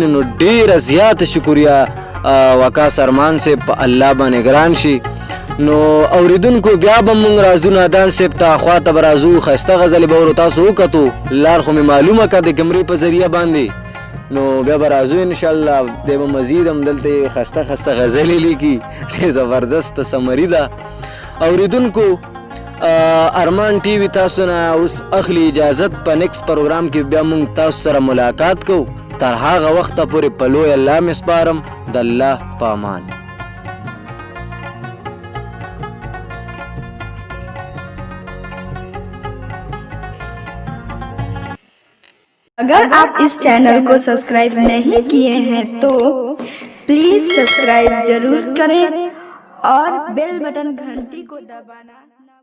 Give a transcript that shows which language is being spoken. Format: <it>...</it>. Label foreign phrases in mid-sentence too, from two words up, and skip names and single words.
<ps>نو ډېره زیاته شکریه وقاص ارمان صاحب په الله باندې ګران شي نو اوریدونکو بیا به مونږ راځو نادان صاحب ته خواته به راځو ښایسته غزلې به ورو تاسو وکتو لار خو مې معلومه که د کمرې په ذریعه باندې نو بیا به راځو انشاءالله دی به مزید هم دلته ښایسته ښایسته غزلې لیکي ډېر زبردسته سمري ده اوریدونکو ارمان ټي وي تاسو نه اوس اخلي اجازت په نیکس پروګرام کې بیا مونږ تاسو سره ملاقات کوو تر هغه وخته پورې په لوی الله مې سپارم د الله په امان</ps> <ur>اگر آپ اس چینل کو سبسکرائب نہیں کیے ہیں تو</ur> <en>please subscribe</en> <ur>ضرور کریں اور</ur> <en>bell button</en> <ur>گھنٹی کو دبانا</ur>